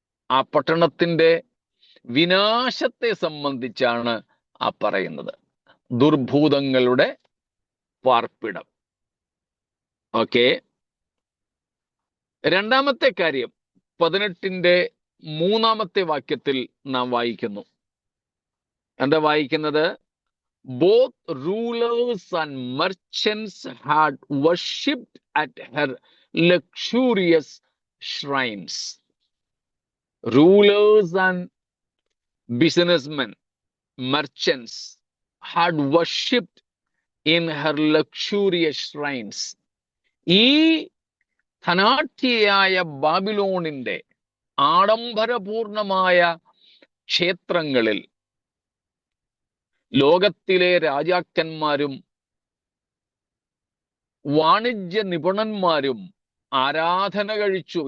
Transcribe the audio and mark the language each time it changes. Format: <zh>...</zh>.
<ml>ആ പട്ടണത്തിന്റെ വിനാശത്തെ സംബന്ധിച്ചാണ് ആ പറയുന്നത്. ദുർഭൂതങ്ങളുടെ പാർപ്പിടം. ഓക്കെ. രണ്ടാമത്തെ കാര്യം 18-3 വാക്യത്തിൽ നാം വായിക്കുന്നു. എന്താ വായിക്കുന്നത്?</ml> <en>Both rulers and merchants had worshipped at her luxurious shrines. Rulers and businessmen, merchants had worshipped in her luxurious shrines.</en> <ml>ഈ ധനാഢ്യയായ ബാബിലോണിന്റെ ആഡംബരപൂർണമായ ക്ഷേത്രങ്ങളിൽ ലോകത്തിലെ രാജാക്കന്മാരും വാണിജ്യ നിപുണന്മാരും ആരാധന കഴിച്ചു.</ml>